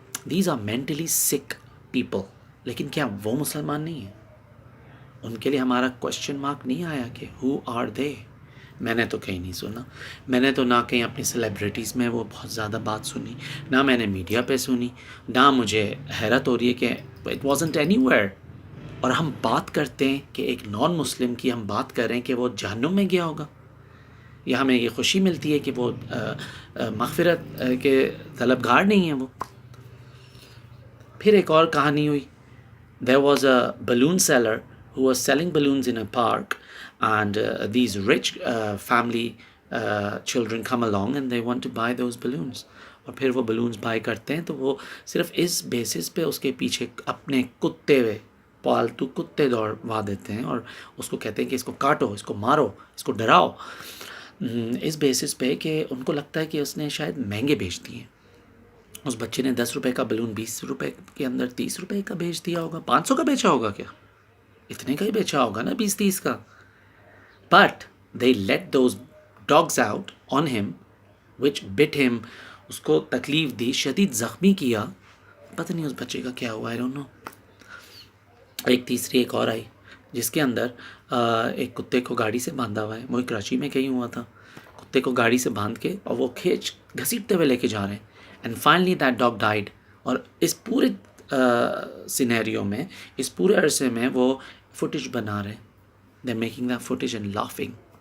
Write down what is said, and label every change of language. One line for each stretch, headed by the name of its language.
English: these are mentally sick people,
Urdu: لیکن کیا وہ مسلمان نہیں ہیں؟ ان کے لیے ہمارا کوشچن مارک نہیں آیا کہ
English: Who are they?
Urdu: میں نے تو کہیں نہیں سنا، میں نے تو نہ کہیں اپنی سیلیبریٹیز میں وہ بہت زیادہ بات سنی، نہ میں نے میڈیا پہ سنی، نہ مجھے حیرت ہو رہی ہے کہ
English: it wasn't anywhere
Urdu: اور ہم بات کرتے ہیں کہ ایک نان مسلم کی ہم بات کر رہے ہیں کہ وہ جہنم میں گیا ہوگا، یا ہمیں یہ خوشی ملتی ہے کہ وہ مغفرت کے طلبگار نہیں ہیں وہ. پھر ایک اور کہانی ہوئی.
English: There was a balloon seller who was selling balloons in a park, and these rich family children come along and they want to buy those balloons.
Urdu: اور پھر وہ balloons buy کرتے ہیں تو وہ صرف اس بیسس پہ اس کے پیچھے اپنے کتے پالتو کتے دوڑوا دیتے ہیں اور اس کو کہتے ہیں کہ اس کو کاٹو، اس کو مارو، اس کو ڈراؤ، اس بیسس پہ کہ ان کو لگتا ہے کہ اس نے شاید مہنگے بیچ دیے. اس بچے نے 10 روپے کا بلون 20 روپے کے اندر 30 روپے کا بیچ دیا ہوگا، 500 کا بیچا ہوگا، کیا اتنے کا ہی بیچا ہوگا نا، 20-30 کا.
English: but they let those dogs out on him which but him,
Urdu: اس کو تکلیف دی، شدید زخمی کیا. پتہ نہیں اس بچے کا کیا ہوا،
English: I don't know.
Urdu: ایک تیسری ایک اور آئی جس کے اندر ایک کتے کو گاڑی سے باندھا ہوا ہے. وہ کراچی میں کہیں ہوا تھا، کتے کو گاڑی سے باندھ کے اور وہ کھینچ گھسیٹتے ہوئے لے کے جا رہے ہیں.
English: And finally that dog died.
Urdu: اور اس پورے سینیریو میں، اس پورے عرصے میں وہ فوٹیج بنا رہے ہیں.
English: They are making the footage and laughing.